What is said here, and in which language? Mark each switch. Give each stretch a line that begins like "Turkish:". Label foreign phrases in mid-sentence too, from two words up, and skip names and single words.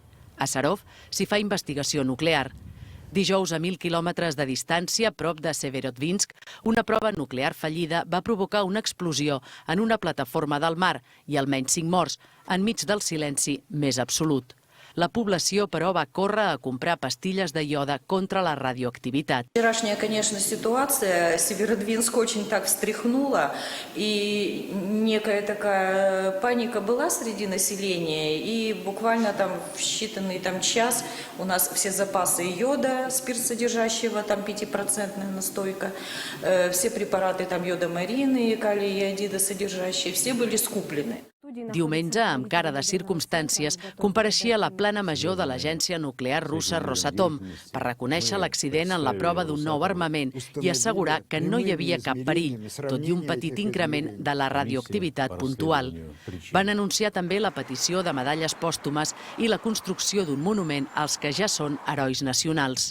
Catalan: A Sarov s'hi fa investigació nuclear. Dijous, a 1.000 quilòmetres de distància, prop de Severodvinsk, una prova nuclear fallida va provocar una explosió en una plataforma del mar i almenys 5 morts, enmig del silenci més absolut. La població, però, va córrer a comprar pastilles de ioda contra la radioactivitat.
Russian: Вчерашняя, конечно, ситуация. Северодвинск очень так встряхнула, и некая такая паника была среди населения, и буквально там в считанный час у нас все запасы йода, спиртсодержащего, там 5% настойка, все препараты там йодомарины, калий и иодида содержащие, все были скуплены.
Catalan: Diumenge, amb cara de circumstàncies, compareixia la plana major de l'agència nuclear russa Rosatom per reconèixer l'accident en la prova d'un nou armament i assegurar que no hi havia cap perill, tot i un petit increment de la radioactivitat puntual. Van anunciar també la petició de medalles pòstumes i la construcció d'un monument als que ja són herois nacionals.